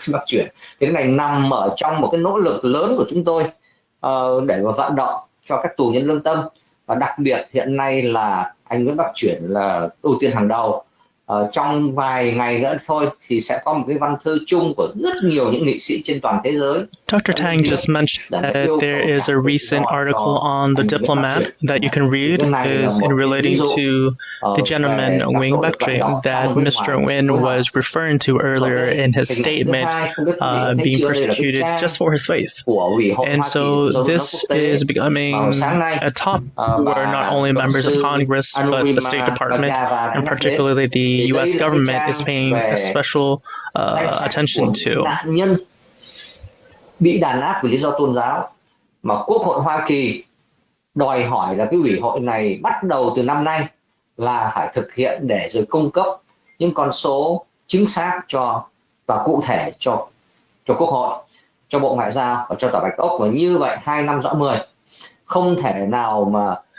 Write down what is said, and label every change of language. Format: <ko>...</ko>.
<vi>Thì cái này nằm ở trong một cái nỗ lực lớn của chúng tôi để mà vận động cho các tù nhân lương tâm, và đặc biệt hiện nay là anh Nguyễn Bắc Truyển là ưu tiên hàng đầu trong vài ngày nữa thôi thì sẽ có một cái văn thư chung của rất nhiều những nghị sĩ trên toàn thế giới.</vi> <en>Dr. Tang just mentioned that there is a recent article on the Diplomat that you can read is in relating to the gentleman Nguyễn Bắc Trịnh that Mr. Nguyen was referring to earlier in his statement being persecuted just for his faith. And so this is becoming a top where not only members of Congress but the State Department and particularly the U.S. government is paying a special attention to.</en> <vi>Nạn nhân bị đàn áp vì lý do tôn giáo mà Quốc hội Hoa Kỳ đòi hỏi là cái ủy hội này bắt đầu từ năm nay là phải thực hiện để rồi cung cấp những con số chính xác cho và cụ thể cho Quốc hội, cho Bộ Ngoại giao và cho Tòa Bạch Ốc, và như vậy 2 năm rõ 10 không thể nào mà</vi>